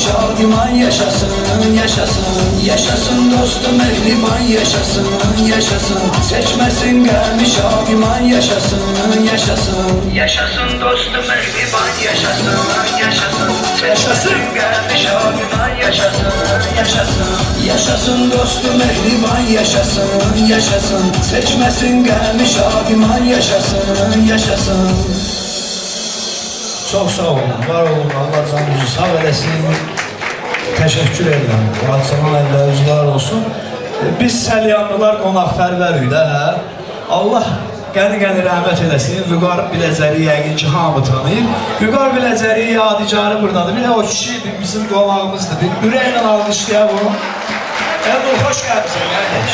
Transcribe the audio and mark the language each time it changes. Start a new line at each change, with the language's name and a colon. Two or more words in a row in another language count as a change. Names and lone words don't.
Turkish: abiman yaşasın, yaşasın Yaşasın dostum mehriban yaşasın, yaşasın Seçmesin gelmiş abiman yaşasın, yaşasın Yaşasın dostum mehriban yaşasın, yaşasın Seçmesin gelmiş abiman yaşasın, yaşasın Yaşasın dostum mehriban yaşasın, yaşasın Seçmesin gelmiş abiman yaşasın, yaşasın
Azerbaijani: çok sağ olun, var olun, Allah canınızı sağ eləsin.
Turkish: Teşekkür ederim.
Azerbaijani: Rahatsana əllərinizlər olsun. Biz Səlyanlılar qonaqpərvərik də. Allah qəni-qəni rəhmət eləsin. Vüqar Biləcəri yəqin ki, hamı tanıyır. Vüqar Biləcəri yadigarı buradadır. Bir də o kişi bizim qonağımızdır. Bir ürəklə alqışlayaq onu. Əbul, xoş gəlmişsin, qardaş.